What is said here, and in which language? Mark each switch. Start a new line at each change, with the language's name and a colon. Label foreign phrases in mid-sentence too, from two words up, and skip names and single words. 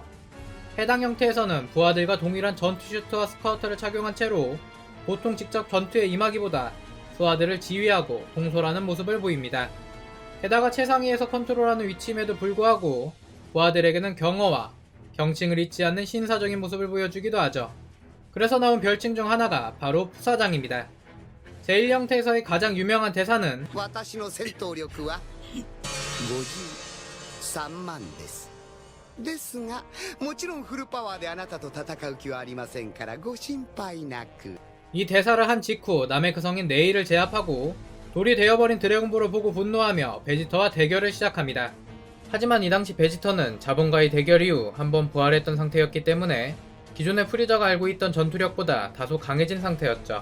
Korean: 해당 형태에서는 부하들과 동일한 전투 슈트와 스커트를 착용한 채로 보통 직접 전투에 임하기보다 부하들을 지휘하고 통솔하는 모습을 보입니다. 게다가 최상위에서 컨트롤하는 위치임에도 불구하고 부하들에게는 경어와 경칭을 잊지 않는 신사적인 모습을 보여주기도 하죠. 그래서 나온 별칭 중 하나가 바로 푸사장입니다. 제1형태에서의 가장 유명한 대사는
Japanese: 私の戦闘力は53万です。ですが、もちろんフルパワーであなたと戦う気はありませんからご心配なく。
Korean: 이 대사를 한 직후 나메크 성인 네일을 제압하고 돌이 되어버린 드래곤볼을 보고 분노하며 베지터와 대결을 시작합니다. 하지만 이 당시 베지터는 자본과의 대결 이후 한번 부활했던 상태였기 때문에 기존의 프리저가 알고 있던 전투력보다 다소 강해진 상태였죠.